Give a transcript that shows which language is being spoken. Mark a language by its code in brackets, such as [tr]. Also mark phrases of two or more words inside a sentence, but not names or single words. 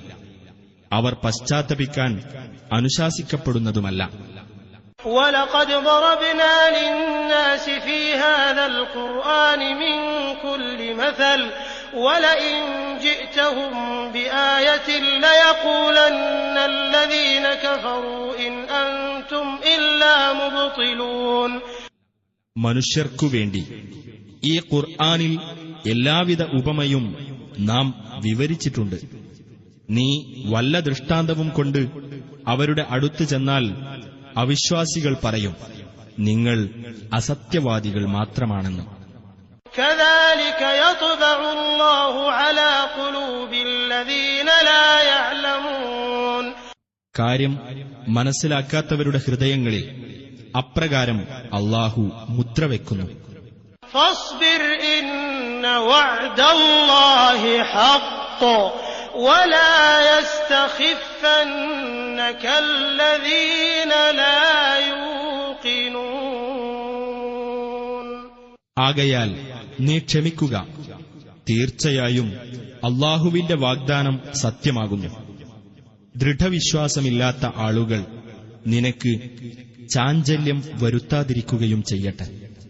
[ml] അവർ പശ്ചാത്തപിക്കാൻ അനുശാസിക്കപ്പെടുന്നതുമല്ല. [ar] وَلَقَدْ ضَرَبْنَا لِلنَّاسِ فِي هَذَا الْقُرْآنِ مِنْ كُلِّ مَثَلٍ وَلَئِنْ جِئْتَهُمْ بِآيَةٍ لَيَقُولَنَّ الَّذِينَ كَفَرُوا إِنْ أَنْتُمْ إِلَّا مُبْطِلُونَ. [ml] മനുഷ്യർക്കുവേണ്ടി ഈ ഖുർആനിൽ എല്ലാവിധ ഉപമയും നാം വിവരിച്ചിട്ടുണ്ട്. നീ വല്ല ദൃഷ്ടാന്തവും കൊണ്ട് അവരുടെ അടുത്ത് ചെന്നാൽ അവിശ്വാസികൾ പറയും, നിങ്ങൾ അസത്യവാദികൾ മാത്രമാണെന്ന്. [ar] كَذَلِكَ يَطْبَعُ اللَّهُ عَلَى قُلُوبِ الَّذِينَ لَا يَعْلَمُونَ. [ml] കാര്യം മനസ്സിലാക്കാത്തവരുടെ ഹൃദയങ്ങളിൽ അപ്രകാരം അല്ലാഹു മുദ്രവെക്കുന്നു. [ar] فَاصْبِرْ إِنَّ وَعْدَ اللَّهِ حَقٌّ وَلَا يَسْتَخِفَّنَّكَ الَّذِينَ لَا يُوقِنُونَ. [ml] ആകയാൽ നീ ക്ഷമിക്കുക. തീർച്ചയായും അല്ലാഹുവിന്റെ വാഗ്ദാനം സത്യമാകുന്നു. ദൃഢവിശ്വാസമില്ലാത്ത ആളുകൾ നിനക്ക് ചാഞ്ചല്യം വരുത്താതിരിക്കുകയും ചെയ്യട്ടെ.